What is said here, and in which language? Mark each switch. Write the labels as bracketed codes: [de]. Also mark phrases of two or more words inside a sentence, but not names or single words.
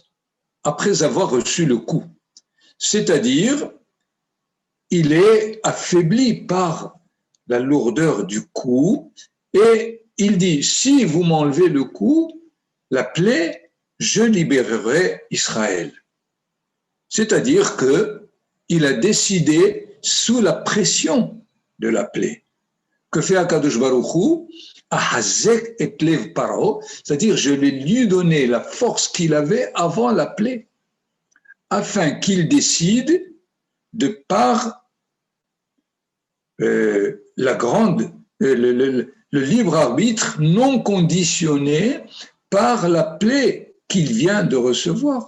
[fr] Après avoir reçu le coup. C'est-à-dire, il est affaibli par la lourdeur du coup et il dit, si vous m'enlevez le coup, la plaie, je libérerai Israël. C'est-à-dire qu'il a décidé sous la pression de la plaie. Que fait Akadosh Baruch Hu? [he] אחזק את לב פרעה, [fr] c'est-à-dire je lui donné la force qu'il avait avant la plaie, afin qu'il décide de par le libre arbitre non conditionné par la plaie qu'il vient de recevoir.